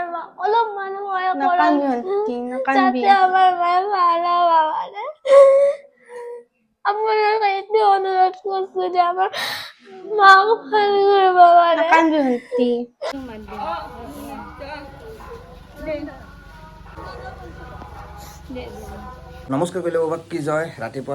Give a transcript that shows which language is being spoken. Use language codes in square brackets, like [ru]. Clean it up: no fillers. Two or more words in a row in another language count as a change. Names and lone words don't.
[as] অলপ মানুহ হয় নাকান্দি নাকান্দি [bn] যাতে আমার মায়ের ভালো বাবা আপনার কাছে অনুরোধ করছি যে আমার মা ভালো করে বাবা [as] নাকান্দি ভন্টি নমস্কাৰ কৰিলে বাবাক কি জয় ৰাতিপুৱা